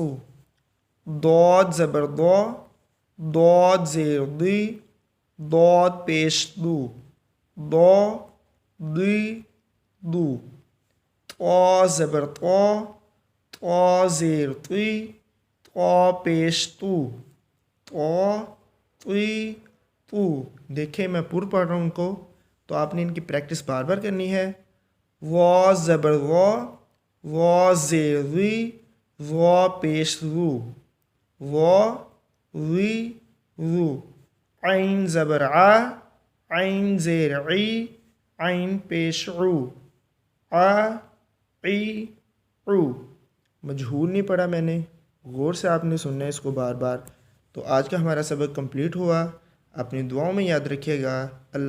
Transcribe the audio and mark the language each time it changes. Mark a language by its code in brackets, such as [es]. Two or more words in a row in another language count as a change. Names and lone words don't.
[ur] ضاد زبر ضا، ضاد زیر ضی، ضاد پیش دو، ضا ضی دو۔ طا زبر طا، طا زیر طی، طا پیش تو، طا طی تو۔ دیکھیں میں پر پڑھ رہا ہوں ان کو، تو آپ نے ان کی پریکٹس بار بار کرنی ہے۔ وا زبر وا، وا زیر وی، وا پیش رو، وا وی رو۔ عین زبر ع، عین زیر عی، عین پیش عو، ع عی عو۔ مجہور نہیں پڑھا میں نے، غور سے آپ نے سننا ہے اس کو بار بار۔ تو آج کا ہمارا سبق کمپلیٹ ہوا، اپنی دعاؤں میں یاد رکھیے گا۔